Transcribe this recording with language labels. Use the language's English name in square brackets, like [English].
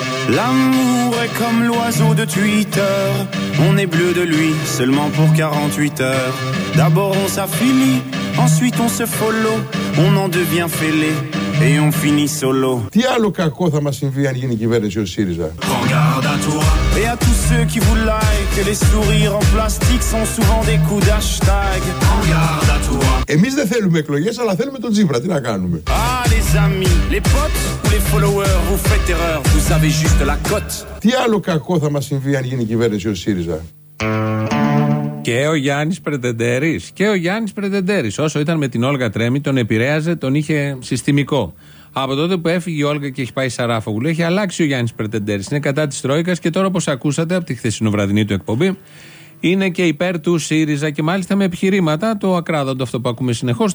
[French] L'amour est comme l'oiseau de Twitter. On est bleu de lui seulement pour 48 heures. D'abord on s'affilie, ensuite on se follow. On en devient fêlé et on finit solo. [Greek] Τι άλλο κακό θα μας συμβεί αν γίνει η κυβέρνηση ο ΣΥΡΙΖΑ? [French] Et à tous ceux qui vous like, les sourires en plastique sont souvent des coups d'hashtag. [Greek] Εμείς δεν θέλουμε εκλογές, αλλά θέλουμε τον Τζίπρα. Τι να κάνουμε? [French] Ah, les amis, les potes ou les followers, vous faites erreur, vous avez juste la cote. [Greek] Τι άλλο κακό θα μας συμβεί αν γίνει η κυβέρνηση ο ΣΥΡΙΖΑ? Και ο Γιάννης Πρετεντέρης. Και ο Γιάννης Πρετεντέρης, όσο ήταν με την Όλγα Τρέμη, τον επηρέαζε, τον είχε συστημικό. Από τότε που έφυγε η Όλγα και έχει πάει Σαράφογλου, έχει αλλάξει ο Γιάννης Πρετεντέρης. Είναι κατά της Τρόικας και τώρα, όπως ακούσατε από τη χθεσινοβραδινή του εκπομπή, είναι και υπέρ του ΣΥΡΙΖΑ και μάλιστα με επιχειρήματα, το ακράδαντο αυτό που ακούμε συνεχώς.